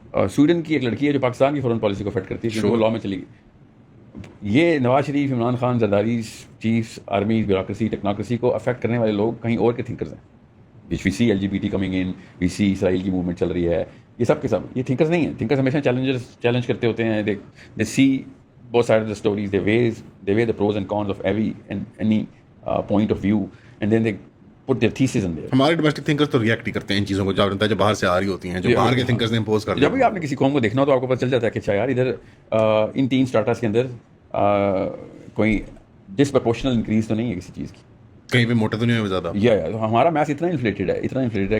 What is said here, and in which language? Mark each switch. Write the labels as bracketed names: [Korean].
[Urdu] Sweden کی ایک لڑکی ہے جو پاکستان کی فورن پالیسی کو افیکٹ کرتی ہے, وہ لا میں چلی گئی. یہ Nawaz Sharif, Imran Khan, Zardari, chiefs, army, bureaucracy, ٹیکنوکریسی کو افیکٹ کرنے والے لوگ کہیں اور کے تھنکرز ہیں. [English] we see LGBT coming in, [Urdu] وی سی اسرائیل کی موومنٹ چل رہی ہے, یہ سب کے سب یہ تھنکرز نہیں ہیں. تھنکرز ہمیشہ چیلنج کرتے ہوتے ہیں. [English] They see both side of the stories, they weigh the pros and cons of every and any point of view, and then they put their thesis in there. [Urdu] ہمارے ڈومیسٹک تھنکرز تو react ہی کرتے ہیں ان چیزوں کو, جو باہر سے آ رہی ہوتی ہیں, جو باہر کے تھنکرز نے امپوز کر دیا. جب بھی آپ نے کسی قوم کو دیکھنا ہو تو آپ کو پتہ چل جاتا ہے کہ اچھا یار ادھر ان 3 اسٹارٹرس کے اندر کوئی ڈسپرپورشنل انکریز تو نہیں ہے کسی چیز کی, کہیں پہ موٹا تو نہیں ہے زیادہ. یا ہمارا میتھ اتنا انفلیٹڈ ہے